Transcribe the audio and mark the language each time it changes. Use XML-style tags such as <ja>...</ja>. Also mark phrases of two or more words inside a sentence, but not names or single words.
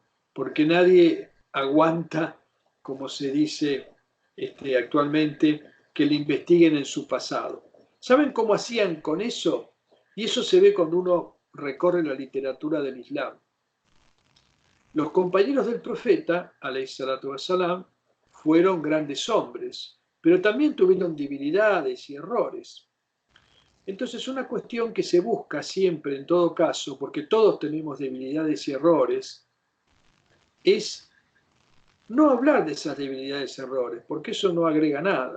<es>Porque nadie aguanta, como se dice actualmente, que le investiguen en su pasado. ¿Saben cómo hacían con eso? Y eso se ve cuando uno recorre la literatura del Islam. Los compañeros del profeta,</es> <ar>عليه الصلاة والسلام,</ar> <es>fueron grandes hombres, pero también tuvieron debilidades y errores. Entonces, una cuestión que se busca siempre, en todo caso, porque todos tenemos debilidades y errores, es no hablar de esas debilidades y errores, porque eso no agrega nada.</es>